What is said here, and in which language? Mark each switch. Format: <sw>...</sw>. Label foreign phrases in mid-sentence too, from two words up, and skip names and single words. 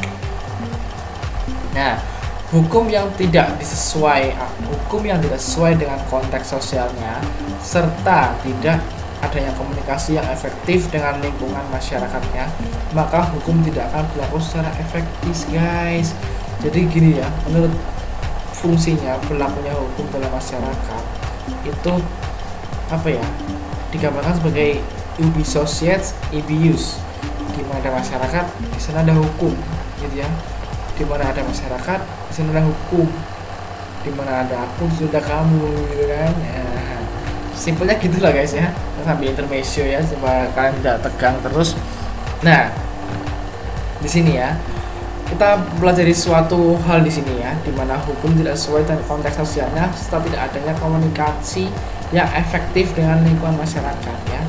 <id>Nah, hukum yang tidak sesuai dengan konteks sosialnya, serta tidak adanya komunikasi yang efektif dengan lingkungan masyarakatnya, maka hukum tidak akan berlaku secara efektif guys. Jadi gini, ya, menurut fungsinya berlakunya hukum dalam masyarakat itu apa, ya, digambarkan sebagai</id> <la>ubi societas ibius,</la> <id>di mana ada masyarakat di sana ada hukum, gitu, ya. Di mana ada masyarakat di sana ada hukum, di mana ada aku sudah kamu, gitu kan. Nah, simpelnya gitulah guys, ya. Sambil intermezzo, ya, supaya kalian tidak tegang terus. Nah, di sini, ya, kita pelajari suatu hal di sini, ya, di mana hukum tidak sesuai dengan konteks sosialnya serta tidak adanya komunikasi yang efektif dengan lingkungan masyarakat, ya.</id>